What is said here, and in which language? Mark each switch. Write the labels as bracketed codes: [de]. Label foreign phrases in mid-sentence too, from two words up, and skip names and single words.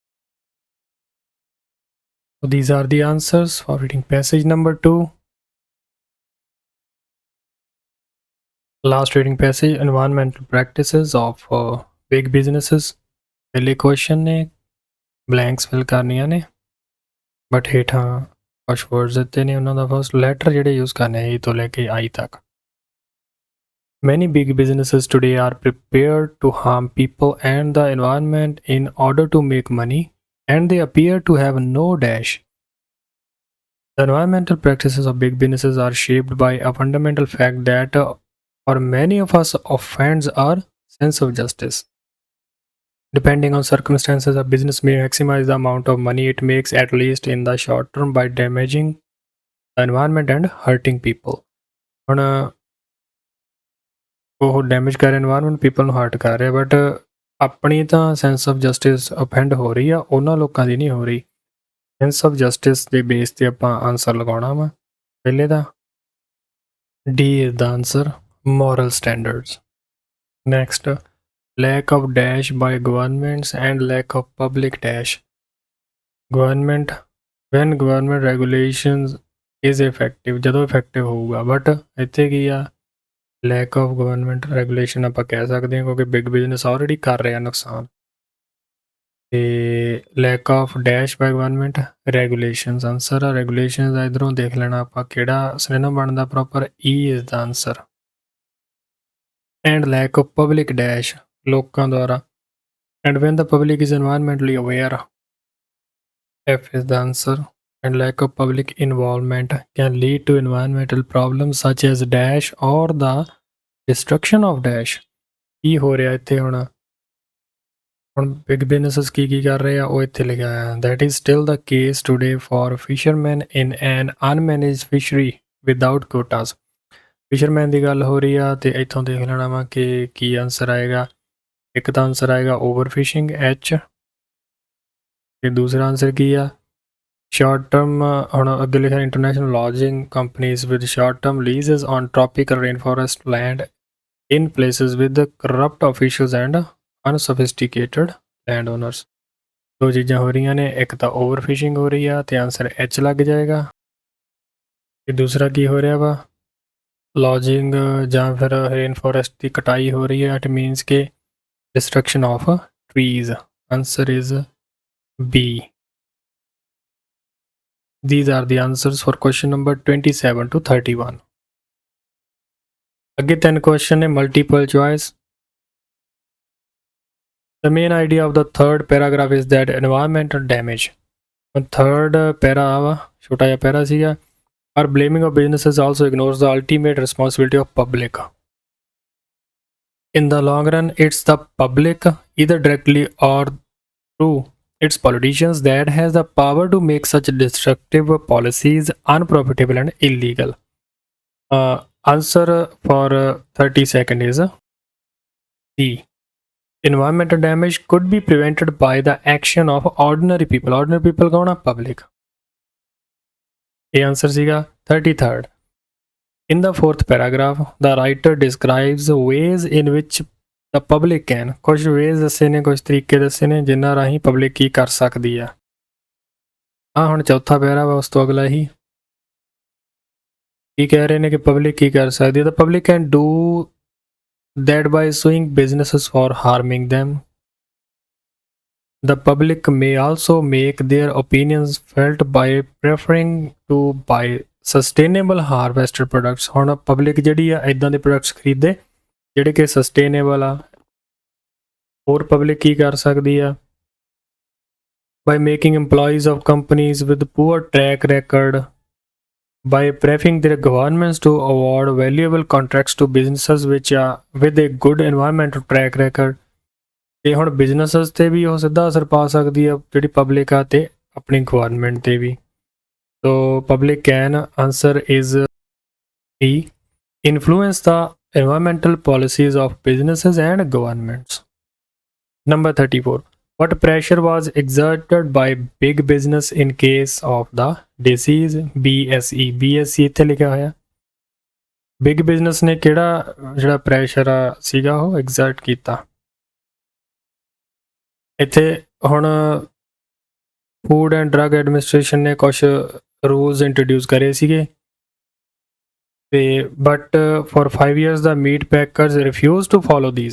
[en] So these are the answers for reading passage number 2. Last reading passage environmental practices of big businesses। [pa] पहले question ने [en] blanks fill [pa] ਕਰਨੀਆਂ ਨੇ but ਹੇਠਾਂ ਕੁਝ words ਦਿੱਤੇ ਨੇ ਉਹਨਾਂ ਦਾ [en] first letter [pa] ਜਿਹੜੇ use ਕਰਨੇ A ਤੋਂ ਲੈ ਕੇ I ਤੱਕ। [en] Many big businesses today are prepared to harm people and the environment in order to make money and they appear to have no dash। The environmental practices of big businesses are shaped by a fundamental fact that for many of us offends our sense of justice। Depending on circumstances, a business may maximize the amount of money it makes at least in the short term by damaging the environment and hurting people। [pa] ਹੁਣ ਉਹ ਡੈਮੇਜ ਕਰ ਰਿਹਾ [en] environment people [pa] ਨੂੰ hurt ਕਰ ਰਿਹਾ but ਆਪਣੀ ਤਾਂ [en] sense of justice [pa] offend ਹੋ ਰਹੀ ਆ ਉਹਨਾਂ ਲੋਕਾਂ ਦੀ ਨਹੀਂ ਹੋ ਰਹੀ। [en] sense of justice [pa] ਦੇ ਬੇਸ ਤੇ ਆਪਾਂ ਆਨਸਰ ਲਗਾਉਣਾ ਵਾ ਪਹਿਲੇ ਦਾ [en] D is the answer moral standards। Next lack of dash by governments and lack of public dash। Government when government regulations is effective [pa] ਜਦੋਂ effective ਹੋਊਗਾ [en] but [pa] ਇੱਥੇ ਕੀ ਆ [en] lack of government regulation [pa] ਆਪਾਂ ਕਹਿ ਸਕਦੇ ਹਾਂ ਕਿਉਂਕਿ [en] big business already [pa] ਕਰ ਰਿਹਾ ਨੁਕਸਾਨ। ਤੇ [en] lack of dash by government regulations [pa] ਆਨਸਰ ਆ regulations ਦਾ ਇਧਰੋਂ ਦੇਖ ਲੈਣਾ ਆਪਾਂ ਕਿਹੜਾ ਸਿਨੋਨਿਮ ਬਣਦਾ ਪ੍ਰੋਪਰ [en] E is the answer। and lack of public dash [pa] ਲੋਕਾਂ ਦੁਆਰਾ [en] and when the public is environmentally aware F is the answer। and lack of public involvement can lead to environmental problems such as dash or the destruction of dash। [pa] ਕੀ ਹੋ ਰਿਹਾ ਇੱਥੇ ਹੁਣ [en] big businesses [pa] ਕੀ ਕਰ ਰਹੇ ਆ ਉਹ ਇੱਥੇ ਲਿਖਿਆ ਹੈ [en] that is still the case today for fishermen in an unmanaged fishery without quotas। [pa] ਫਿਸ਼ਰਮੈਨ ਦੀ ਗੱਲ ਹੋ ਰਹੀ ਆ ਤੇ ਇੱਥੋਂ ਦੇਖ ਲੈਣਾ ਵਾ ਕਿ ਕੀ ਆਨਸਰ ਆਏਗਾ। ਇੱਕ ਤਾਂ ਆਨਸਰ ਆਏਗਾ [en] over fishing H [pa] ਤੇ ਦੂਸਰਾ ਆਨਸਰ ਕੀ ਆ [en] short term [pa] ਹੁਣ ਅੱਗੇ ਲਿਖਿਆ [en] international logging companies with short term leases on tropical rain forest land in places with corrupt officials and unsophisticated land owners. [pa] ਦੋ ਚੀਜ਼ਾਂ ਹੋ ਰਹੀਆਂ ਨੇ, ਇੱਕ ਤਾਂ [en] over fishing [pa] ਹੋ ਰਹੀ ਆ ਤੇ [en] answer H [pa] ਲੱਗ ਜਾਏਗਾ, ਤੇ ਦੂਸਰਾ ਕੀ ਹੋ ਰਿਹਾ ਵਾ, ਲੌਜਿੰਗ ਜਾਂ ਫਿਰ [en] rain forest [pa] ਦੀ ਕਟਾਈ ਹੋ ਰਹੀ ਹੈ। [en] it means ਕਿ destruction of trees. Answer is B. These are the answers for question number 27 to 31. [pa] ਅੱਗੇ 3 question ਨੇ [en] multiple choice. The main idea of the third paragraph is that environmental damage. Third para [pa] ਵਾ, ਛੋਟਾ ਜਿਹਾ para ਸੀਗਾ, [en] or blaming of businesses also ignores the ultimate responsibility of public. In the long run, it's the public, either directly or through its politicians, that has the power to make such destructive policies unprofitable and illegal. Answer for 32nd is C. Environmental damage could be prevented by the action of ordinary people. Ordinary people kaun? Public. A answer siga 33rd. In the fourth paragraph, the writer describes ways in which the public can, [pa] ਕੁਝ ways ਦੱਸੇ ਨੇ, ਕੁਝ ਤਰੀਕੇ ਦੱਸੇ ਨੇ ਜਿਨ੍ਹਾਂ ਰਾਹੀਂ ਪਬਲਿਕ ਕੀ ਕਰ ਸਕਦੀ ਆ। ਹੁਣ ਚੌਥਾ ਪੈਰਾ ਵਾ, ਉਸ ਤੋਂ ਅਗਲਾ ਹੀ ਕੀ ਕਹਿ ਰਹੇ ਨੇ ਕਿ ਪਬਲਿਕ ਕੀ ਕਰ ਸਕਦੀ ਹੈ। [en] The public can do that by suing businesses for harming them. The public may also make their opinions felt by preferring to buy sustainable harvested products. [pa] ਹੁਣ ਪਬਲਿਕ ਜਿਹੜੀ ਆ ਇੱਦਾਂ ਦੇ ਪ੍ਰੋਡਕਟਸ ਖਰੀਦੇ ਜਿਹੜੇ ਕਿ ਸਸਟੇਨੇਬਲ ਆ। ਹੋਰ ਪਬਲਿਕ ਕੀ ਕਰ ਸਕਦੀ ਆ? [en] By making employees of companies with poor track record, by preferring their governments to award valuable contracts to businesses which are with a good environmental track record. [pa] ਤੇ ਹੁਣ ਬਿਜ਼ਨਸਿਸ ਤੇ ਵੀ ਉਹ ਸਿੱਧਾ ਅਸਰ ਪਾ ਸਕਦੀ ਆ ਜਿਹੜੀ ਪਬਲਿਕ ਆ, ਤੇ ਆਪਣੀ ਗਵਰਨਮੈਂਟ ਤੇ ਵੀ। [en] So public can, answer is B, influence the environmental policies of businesses and governments. Number 34. What pressure was exerted by big business in case of the disease? [pa] BSE. BSE ਇੱਥੇ ਲਿਖਿਆ ਹੋਇਆ। [en] big business [pa] ਨੇ ਕਿਹੜਾ ਜਿਹੜਾ ਪ੍ਰੈਸ਼ਰ ਸੀਗਾ ਉਹ ਐਗਜ਼ਰਟ ਕੀਤਾ। ਇੱਥੇ ਹੁਣ [en] ਫੂਡ ਐਂਡ ਡਰੱਗ ਐਡਮਿਨਿਸਟ੍ਰੇਸ਼ਨ [pa] ਨੇ ਕੁਛ [en] rules introduce [pa] ਕਰੇ ਸੀਗੇ, ਤੇ [en] but for 5 years ਦਾ meat packers refuse to follow these.